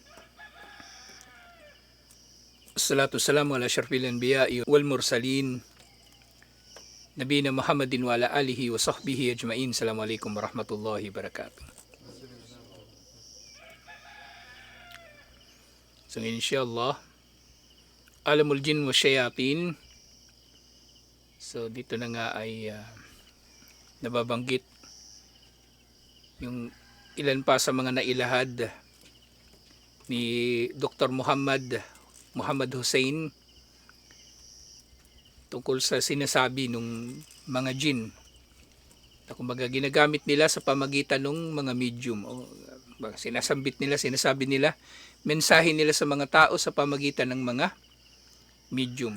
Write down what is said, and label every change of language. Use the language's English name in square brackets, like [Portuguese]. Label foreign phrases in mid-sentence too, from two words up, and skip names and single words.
[Arabic] الصلاة والسلام على أشرف الأنبياء والمرسلين. نبينا محمد وعلى آله وصحبه أجمعين. السلام عليكم ورحمة الله وبركاته. So إن شاء الله، عالم الجن والشياطين. [Filipino] So dito na nga ay nababanggit yung ilan pa sa mga nailahad ni Dr. Muhammad Hussein tungkol sa sinasabi ng mga jin na kumbaga ginagamit nila sa pamagitan ng mga medium o sinasabi nila, mensahe nila sa mga tao sa pamagitan ng mga medium.